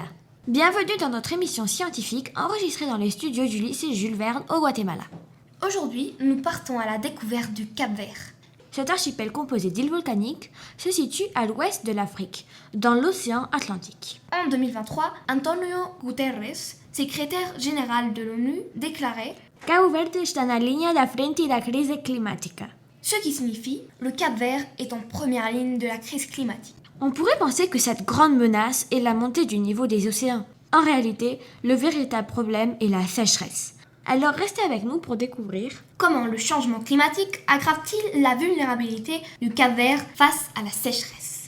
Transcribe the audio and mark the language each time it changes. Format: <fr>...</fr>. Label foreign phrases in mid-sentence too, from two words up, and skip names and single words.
<fr>Bienvenue dans notre émission scientifique enregistrée dans les studios du lycée Jules Verne au Guatemala. Aujourd'hui, nous partons à la découverte du Cap-Vert. Cet archipel composé d'îles volcaniques se situe à l'ouest de l'Afrique, dans l'océan Atlantique. En 2023, Antonio Guterres, secrétaire général de l'ONU, déclarait</fr> <pt>Cabo Verde está na linha da frente da crise climática.</pt> <fr>Ce qui signifie le Cap-Vert est en première ligne de la crise climatique. On pourrait penser que cette grande menace est la montée du niveau des océans. En réalité, le véritable problème est la sécheresse. Alors restez avec nous pour découvrir comment le changement climatique aggrave-t-il la vulnérabilité du Cap-Vert face à la sécheresse.</fr>